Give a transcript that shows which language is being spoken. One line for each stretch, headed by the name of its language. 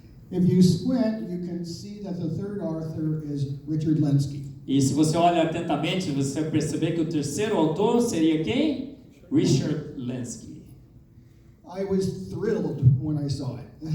English: If you squint, you can see that the third author is Richard Lenski.
Portuguese: E se você olha atentamente, você vai perceber que o terceiro autor seria quem?
English: Richard Lenski. I was thrilled when I saw it.